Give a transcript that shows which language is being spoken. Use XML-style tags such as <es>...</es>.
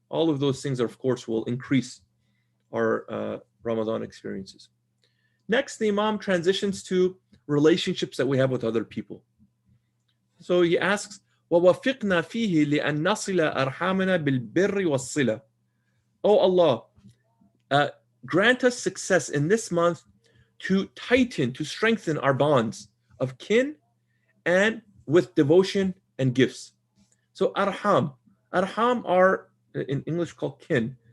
<en>All of those things, of course, will increase our Ramadan experiences. Next, the Imam transitions to relationships that we have with other people. So he asks,</en> <ar>وَوَفِقْنَا فِيهِ لِأَن نَصِلَ أَرْحَامَنَا بِالْبِرِّ وَالصِّلَةِ.</ar> <en>Oh Allah, grant us success in this month to strengthen our bonds of kin and with devotion and gifts. So arham are in English called kin.</en>